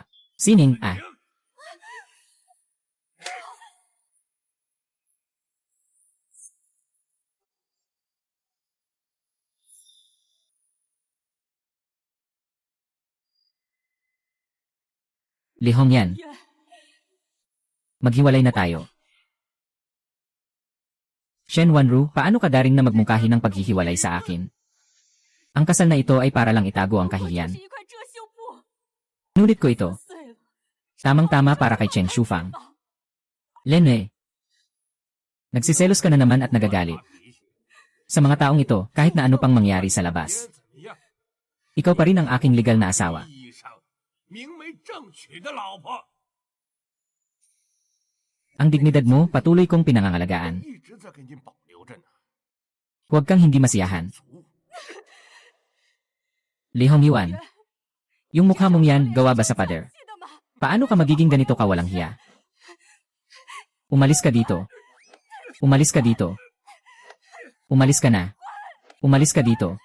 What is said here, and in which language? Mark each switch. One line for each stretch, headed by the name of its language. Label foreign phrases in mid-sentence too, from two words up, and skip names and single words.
Filipino: Sining, ah. Li Hongyan,
Chinese: 冤，
Filipino: maghiwalay na tayo. Shen Wanru, paano ka daring na magmungkahi ng paghihiwalay sa akin? Ang kasal na ito ay para lang itago ang
Chinese: 我只
Filipino: kahihiyan.
Chinese: 是一块遮羞布，
Filipino: Nulit ko ito.
Chinese: 碎了。
Filipino: Tamang-tama para kay Chen Shufang. Lenwei. Nagsiselos ka na naman at nagagalit. Sa mga taong ito, kahit na ano pang mangyari sa
Chinese: 别
Filipino: labas,
Chinese: 怎样？
Filipino: ikaw pa rin ang aking legal na asawa.
Chinese: 意义上明媒正娶的老婆，
Filipino: Ang dignidad mo, patuloy kong pinangangalagaan.
Chinese: 一直在给您保留着呢。
Filipino: Huwag kang hindi masiyahan.
Chinese: 足
Filipino: Li Hongyuan. Yung mukha mong yan, gawa ba sa pader?
Chinese: 记得吗？
Filipino: Paano ka magiging ganito ka walang hiya? Umalis ka dito. Umalis ka dito. Umalis ka na. Umalis ka dito.